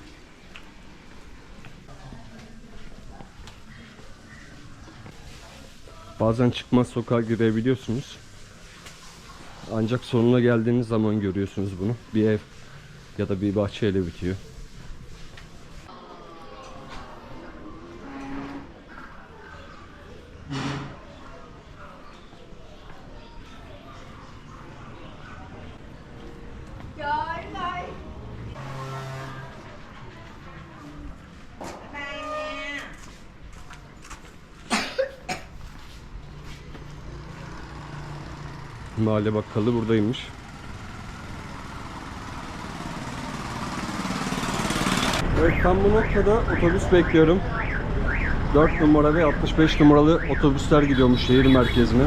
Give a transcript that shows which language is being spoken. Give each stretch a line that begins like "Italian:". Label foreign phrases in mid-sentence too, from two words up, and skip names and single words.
Turkish: Bazen çıkmaz sokağa girebiliyorsunuz. Ancak sonuna geldiğiniz zaman görüyorsunuz bunu. Bir ev ya da bir bahçeyle bitiyor.
Vietnamese: Trời ơi. Bye nha.
Turkish: Mahalle bakkalı buradaymış. Evet, tam bu noktada otobüs bekliyorum. 4 numara ve 65 numaralı otobüsler gidiyormuş şehir merkezine.